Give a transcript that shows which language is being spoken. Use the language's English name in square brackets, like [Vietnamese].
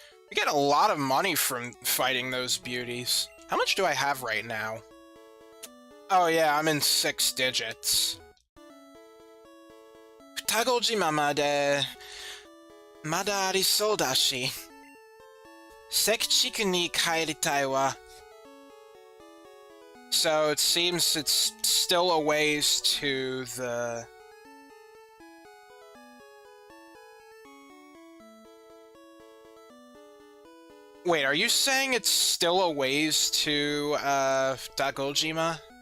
[English] We get a lot of money from fighting those beauties. How much do I have right now? Oh yeah, I'm in 6 digits. [Japanese] 双子島までまだありそうだし、石地区に帰りたいわ。 [English] So it seems it's still a ways to the... Wait, are you saying it's still a ways to, Dagojima?